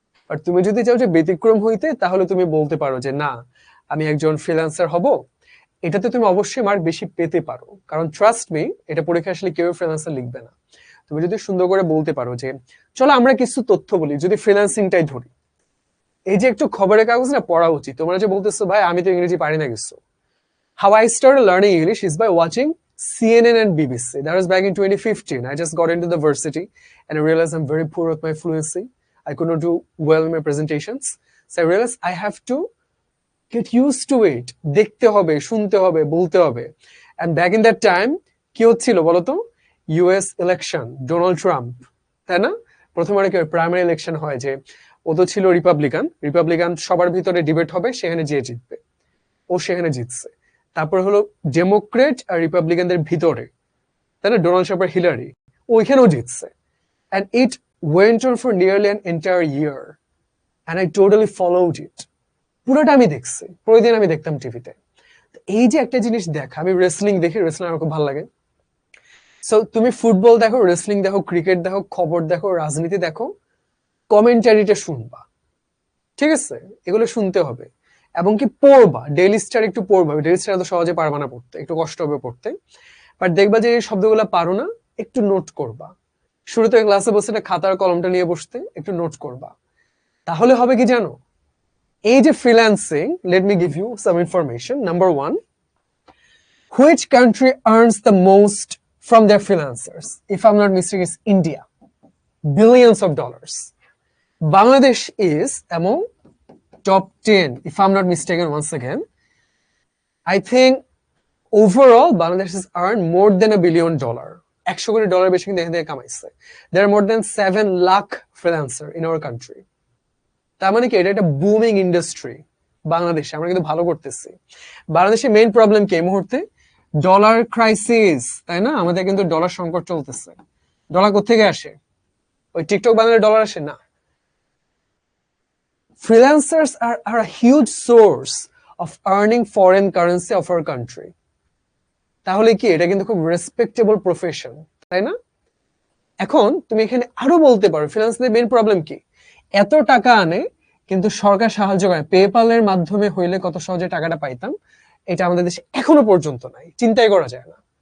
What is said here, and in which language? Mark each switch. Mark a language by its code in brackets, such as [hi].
[bn] আর তুমি যদি চাও যে ব্যতিক্রম হইতে, তাহলে তুমি বলতে পারো যে না, আমি একজন ফ্রিল্যান্সার হব, এটাতে তুমি অবশ্যই মার্ক বেশি পেতে পারো, কারণ [en] trust me, [bn] এটা পরীক্ষা আসলে কেউ ফ্রিল্যান্সার লিখবে না। তুমি যদি সুন্দর করে বলতে পারো যে চলো আমরা কিছু তথ্য বলি, যদি ফ্রিল্যান্সিংটাই ধরি, এই যে একটু খবরের কাগজ না পড়া উচিত, তোমরা যে বলতেছো ভাই আমি তো ইংরেজি পারি না কিছু। [en] How I started learning English is by watching CNN and BBC. That was back in 2015. I just got into the varsity and I realized I'm very poor at my fluency. I could not do well in my presentations. So I realized I have to get used to it. [bn] দেখতে হবে, শুনতে হবে, বলতে হবে। [en] And back in that time, [bn] কি হচ্ছিল বলতো? US election, Donald Trump, তাই না? প্রথমবার কি প্রাইমারি ইলেকশন হয়, যে ও তো ছিল রিপাবলিকান, রিপাবলিকান সবার ভিতরে ডিবেট হবে, সেখানে যে জিতবে, ও সেখানে জিতছে। তারপর হলো ডেমোক্রেট আর রিপাবলিকানদের ভিতরে, তাই না, ডোনাল্ড ট্রাম্প আর হিলারি, ওইখানেও জিতছে। [en] And it went on for nearly an entire year. And I totally followed it. [bn] পুরোটা আমি দেখছি, প্রতিদিন আমি দেখতাম টিভিতে। এই যে একটা জিনিস দেখা, আমি রেসলিং দেখি, রেসলিং আমার খুব ভালো লাগে। সো তুমি ফুটবল দেখো, রেসলিং দেখো, ক্রিকেট দেখো, খবর দেখো, রাজনীতি দেখো, কমেন্টারিটা শুনবা, ঠিক আছে, এগুলো শুনতে হবে। এবং কি পড়বা, ডেইলি স্টার একটু পড়বা, ডেইলি স্টার তো সহজে পারবা না পড়তে, একটু কষ্ট হবে পড়তে, বাট দেখবা যে এই শব্দগুলো পারো না, একটু নোট করবা। শুরুতে ক্লাসে বসে একটা খাতার কলমটা নিয়ে বসতে, একটু নোট করবা, তাহলে হবে কি জানো, এই যে freelancing, [en] Let me give you some information. [bn] Number [en] 1, which country earns the most from their freelancers? If I'm not mistaken, it's India. Billions of dollars. Bangladesh is among top 10, if I'm not mistaken. Once again, I think overall Bangladesh has earned more than $1 billion. [bn] $100 বেশি কিন্তু এখান থেকে কামাইছে। [en] There are more than 7 lakh freelancers in our country. [bn] তার মানে কি, এটা একটা booming industry বাংলাদেশে, আমরা কিন্তু ভালো করতেছি। বাংলাদেশের মেইন প্রবলেম কি এই মুহূর্তে? ডলার ক্রাইসিস, তাই না, আমাদের কিন্তু ডলার সংকট চলতেছে। ডলার কোত্থেকে আসে? ওই টিকটক বানালে ডলার আসে না। [en] Freelancers are a huge source of earning foreign currency of our country. [bn] তাহলে কি এটা কিন্তু খুব রেসপেক্টেবল প্রফেশন, তাই না? এখন তুমি এখানে আরো বলতে পারো ফ্রিল্যান্সদের মেইন প্রবলেম কি, এত টাকা আনে কিন্তু সরকার সাহায্য করে। পেপ্যালের মাধ্যমে হইলে কত সহজে টাকাটা পাইতাম, এটা আমাদের দেশে এখনো পর্যন্ত নাই, চিন্তাই করা যায় না।